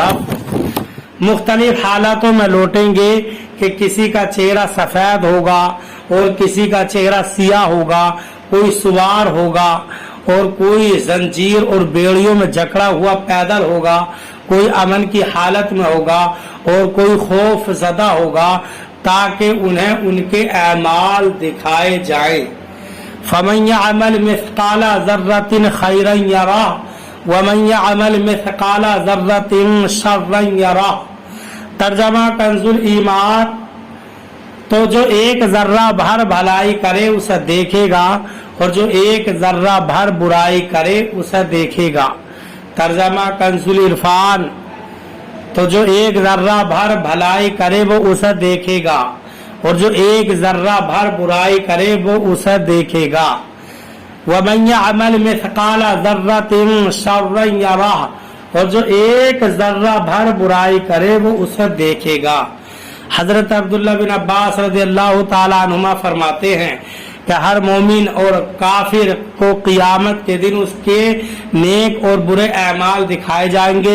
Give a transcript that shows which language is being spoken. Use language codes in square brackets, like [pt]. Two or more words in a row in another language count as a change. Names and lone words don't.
[ur] طرف مختلف حالتوں میں لوٹیں گے کہ کسی کا چہرہ سفید ہوگا اور کسی کا چہرہ سیاہ ہوگا، کوئی سوار ہوگا اور کوئی زنجیر اور بیڑیوں میں جکڑا ہوا پیدل ہوگا، کوئی امن کی حالت میں ہوگا اور کوئی خوف زدہ ہوگا تاکہ انہیں ان کے اعمال دکھائے جائے. [ar] فمن يعمل مثقال ذرة خيرا يره ومن يعمل مثقال ذرة شرا يره. [ur] ترجمہ کنز الایمان، تو جو ایک ذرہ بھر بھلائی کرے اسے دیکھے گا اور جو ایک ذرہ بھر برائی کرے اسے دیکھے گا. ترجمہ کنز العرفان، تو جو ایک ذرہ بھر بھلائی کرے وہ اسے دیکھے گا اور جو ایک ذرہ بھر برائی کرے وہ اسے دیکھے گا. [ar] ومن يعمل مثقال ذرة شرا يره, [ur] اور جو ایک ذرہ بھر برائی کرے وہ اسے دیکھے گا. حضرت عبداللہ بن عباس [ar] رضي الله تعالى عنهما [ur] فرماتے ہیں کہ ہر مومن اور کافر کو قیامت کے دن اس کے نیک اور برے اعمال دکھائے جائیں گے.